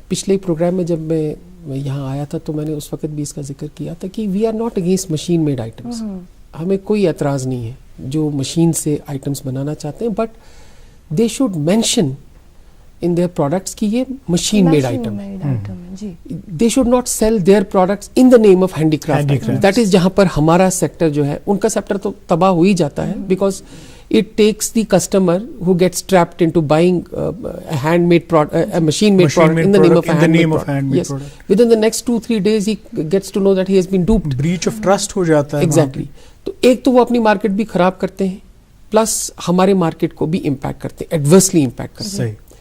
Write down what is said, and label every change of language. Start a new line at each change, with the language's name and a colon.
Urdu: پچھلے پروگرام میں جب میں یہاں آیا تھا تو میں نے اس وقت بھی اس کا ذکر کیا تھا کہ
English: We are not against machine made items.
Urdu: ہمیں کوئی اعتراض نہیں ہے جو مشین سے آئٹمس بنانا چاہتے ہیں,
English: but they should mention in their products
Urdu: کہ یہ
English: machine made item
Urdu: ہے.
English: They should not sell their products in the name of handicraft. That is
Urdu: جہاں پر ہمارا سیکٹر جو ہے, ان کا سیکٹر تو تباہ ہو ہی جاتا ہے
English: because it takes the customer who gets trapped into buying a handmade product, a machine made product in the name of a handmade product. Yes. Within the next 2-3 days he gets to know that he has been duped. Breach of trust
Urdu: ہو جاتا ہے.
English: Exactly.
Urdu: تو ایک تو وہ اپنی market بھی خراب کرتے ہیں, پلس ہمارے مارکیٹ کو بھی امپیکٹ کرتے ہیں, ایڈورسلی امپیکٹ کرتے ہیں.